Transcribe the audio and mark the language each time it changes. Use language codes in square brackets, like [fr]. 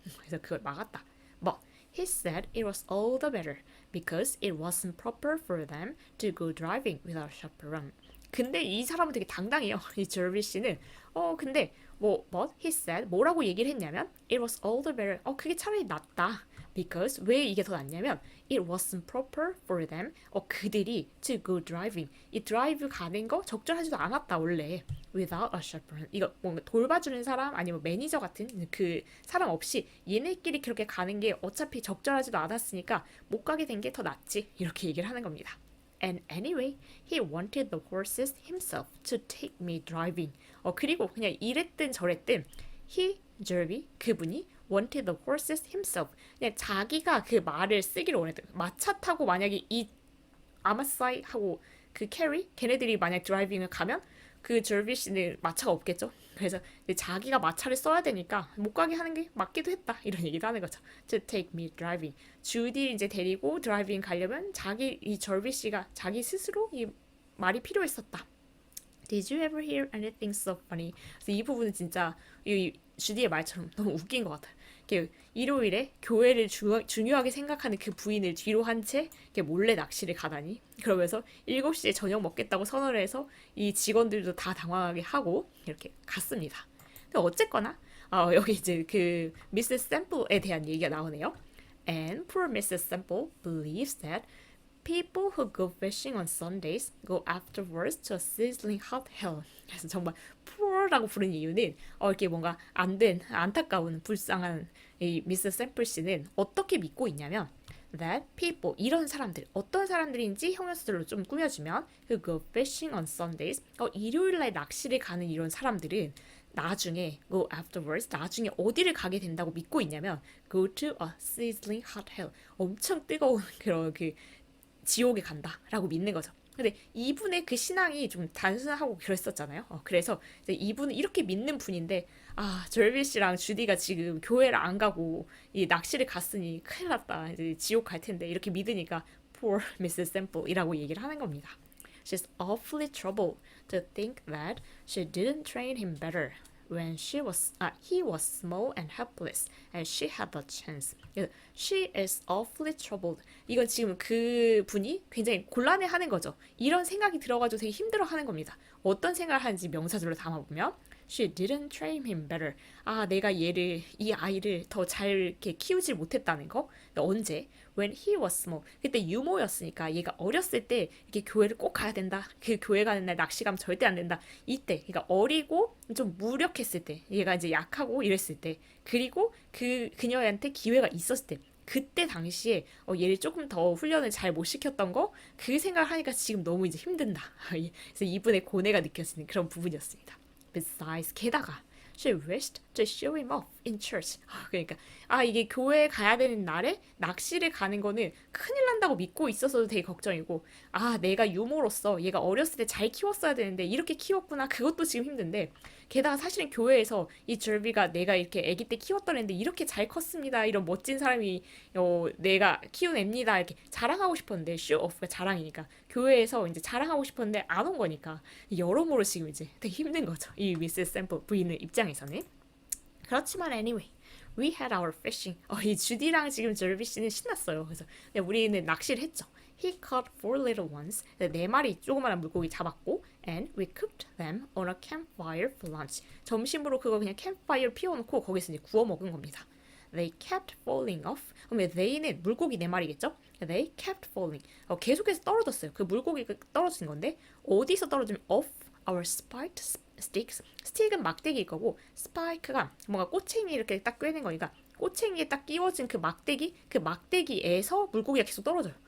[ko] 그래서 그걸 막았다. [en] But he said it was all the better because it wasn't proper for them to go driving without chaperone. [ko] 근데 이 사람은 되게 당당해요. 이 저비 씨는 근데 [en] but he said [ko] 뭐라고 얘기를 했냐면 [en] it was all the better. [ko] 그게 차라리 낫다. [en] Because [ko] 왜 이게 더 낫냐면 [en] it wasn't proper for them. [ko] 그들이 [en] to go driving. [ko] 이 드라이브 가는 거 적절하지도 않았다 원래. [en] Without a chaperone. [ko] 이거 뭔가 돌봐주는 사람 아니면 매니저 같은 그 사람 없이 얘네끼리 그렇게 가는 게 어차피 적절하지도 않았으니까 못 가게 된 게 더 낫지. 이렇게 얘기를 하는 겁니다. [en] And anyway, he wanted the horses himself to take me driving. [ko] 그리고 그냥 이랬든 저랬든 [en] he, Jerby, [ko] 그분이 [en] wanted the horses himself. [ko] 그냥 자기가 그 말을 쓰기를 원했던 마차 타고 만약에 이 아마사이하고 그 캐리 걔네들이 만약 드라이빙을 가면 그 저비 씨는 마차가 없겠죠. 그래서 자기가 마차를 써야 되니까 못 가게 하는 게 맞기도 했다. 이런 얘기도 하는 거죠. [en] To take me driving. [ko] 주디 이제 데리고 드라이빙 가려면 이 저비 씨가 자기 스스로 이 말이 필요했었다. [en] Did you ever hear anything so funny? [ko] 그래서 이 부분은 진짜 이 주디의 말처럼 너무 웃긴 것 같아요. 일요일에 교회를 중요하게 생각하는 그 부인을 뒤로 한 채 몰래 낚시를 가다니 그러면서 7시에 저녁 먹겠다고 선언을 해서 이 직원들도 다 당황하게 하고 이렇게 갔습니다. 근데 어쨌거나 여기 이제 그 미세스 샘플에 대한 얘기가 나오네요. [en] And poor Mrs. Semple believes that people who go fishing on Sundays go afterwards to a sizzling hot hell. [ko] 그래서 정말 poor라고 부른 이유는 이렇게 뭔가 안타까운 불쌍한 이 미스 샘플 씨는 어떻게 믿고 있냐면 [en] that people [ko] 이런 사람들 어떤 사람들인지 형용사들로 좀 꾸며주면 [en] who go fishing on Sundays [ko] 일요일날 낚시를 가는 이런 사람들은 나중에 [en] go afterwards [ko] 나중에 어디를 가게 된다고 믿고 있냐면 [en] go to a sizzling hot hell [ko] 엄청 뜨거운 그런 그 지옥에 간다라고 믿는 거죠. 근데 이분의 그 신앙이 좀 단순하고 그랬었잖아요. 그래서 이제 이분은 이렇게 믿는 분인데 절비 씨랑 주디가 지금 교회를 안 가고 이 낚시를 갔으니 큰일 났다. 이제 지옥 갈 텐데 이렇게 믿으니까 poor Mrs. Semple이라고 얘기를 하는 겁니다. [en] She's awfully troubled to think that she didn't train him better when he was small and helpless and she had the chance. She is awfully troubled. [ko] 이건 지금 그 분이 굉장히 곤란해하는 거죠. 이런 생각이 들어가지고 되게 힘들어하는 겁니다. 어떤 생각을 하는지 명사절로 담아보면 [en] She didn't train him better. [ko] 내가 이 아이를 더 잘 이렇게 키우지 못했다는 거. 언제? [en] When he was small. [ko] 그때 유모였으니까 얘가 어렸을 때 이렇게 교회를 꼭 가야 된다. 그 교회 가는 날 낚시 가면 절대 안 된다. 이때, 그러니까 어리고 좀 무력했을 때, 얘가 이제 약하고 이랬을 때, 그리고 그녀한테 기회가 있었을 때. 그때 당시에 얘를 조금 더 훈련을 잘 못 시켰던 거 그 생각을 하니까 지금 너무 이제 힘든다. 그래서 이분의 고뇌가 느껴지는 그런 부분이었습니다. [en] Besides, [ko] 게다가 [en] she wished to show him off in church. [ko] 그러니까 이게 교회 가야 되는 날에 낚시를 가는 거는 큰일 난다고 믿고 있어서도 되게 걱정이고 내가 유모로서 얘가 어렸을 때 잘 키웠어야 되는데 이렇게 키웠구나 그것도 지금 힘든데 게다가 사실은 교회에서 이 절비가 내가 이렇게 아기 때 키웠던 애인데 이렇게 잘 컸습니다. 이런 멋진 사람이 내가 키운 애입니다. 이렇게 자랑하고 싶었는데 show off가 자랑이니까 교회에서 이제 자랑하고 싶었는데 안 온 거니까 여러모로 지금 이제 되게 힘든 거죠. 이 미세스 샘플 부인의 입장에서는. 그렇지만 [en] anyway, we had our fishing. [ko] 이 주디랑 지금 절비 씨는 신났어요. 그래서 우리는 낚시를 했죠. [en] He caught 4 little ones. [ko] 4마리 조그마한 물고기 잡았고 [en] and we cooked them on a campfire for lunch. [ko] 점심으로 그거 그냥 캠프파이어 피워놓고 거기서 이제 구워 먹은 겁니다. [en] They kept falling off. [ko] 그러면 they는 물고기 4마리겠죠? [en] They kept falling. [ko] 계속해서 떨어졌어요. 그 물고기가 떨어진 건데 어디서 떨어지면 [en] off our spiked sticks. [ko] 스틱은 막대기일 거고 spike가 뭔가 꼬챙이 이렇게 딱 꿰는 거니까 꼬챙이에 딱 끼워진 그 막대기에서 물고기가 계속 떨어져요.